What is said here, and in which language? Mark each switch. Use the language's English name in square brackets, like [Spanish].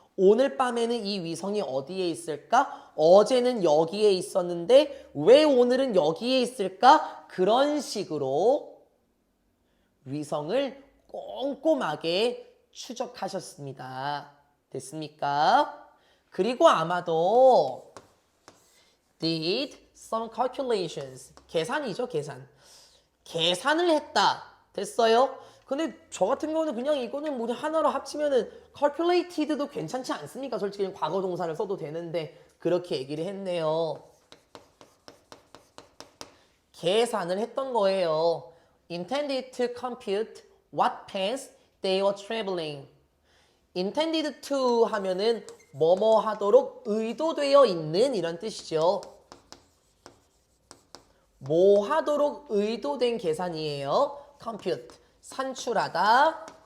[Korean] 오늘 밤에는 이 위성이 어디에 있을까? 어제는 여기에 있었는데 왜 오늘은 여기에 있을까? 그런 식으로 위성을 꼼꼼하게 추적하셨습니다. 됐습니까? 그리고 아마도 [English] did some calculations. [Korean] 계산이죠, 계산. 계산을 했다. 됐어요? 근데 저 같은 경우는 그냥 이거는 뭐 하나로 합치면은 calculated도 괜찮지 않습니까? 솔직히 그냥 과거 동사를 써도 되는데 그렇게 얘기를 했네요. 계산을 했던 거예요. [English] intended to compute what path they were traveling. intended to [Korean] 하면은 뭐뭐 하도록 의도되어 있는 이런 뜻이죠. 뭐 하도록 의도된 계산이에요. compute, 산출하다.